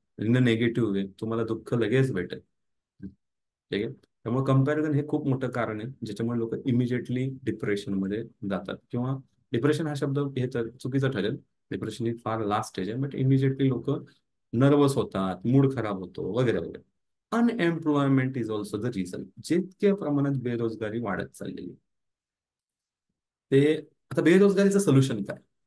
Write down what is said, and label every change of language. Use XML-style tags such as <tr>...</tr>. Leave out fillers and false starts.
<en>in negative way</en> <mr>तुम्हाला दुःख लगेच भेटेल. ठीक आहे. त्यामुळे कम्पॅरिझन हे खूप मोठं कारण आहे ज्याच्यामुळे लोक इमिजिएटली डिप्रेशनमध्ये जातात. किंवा डिप्रेशन हा शब्द हे तर चुकीचं ठरेल. डिप्रेशन ही फार लास्ट स्टेज आहे, बट इमिजिएटली लोक नर्वस होतात, मूड खराब होतो वगैरे वगैरे.</mr> <en>Unemployment is also the reason.</en> <mr>जितक्या प्रमाणात बेरोजगारी वाढत चाललेली ते, आता बेरोजगारीचं सोल्युशन काय?</mr>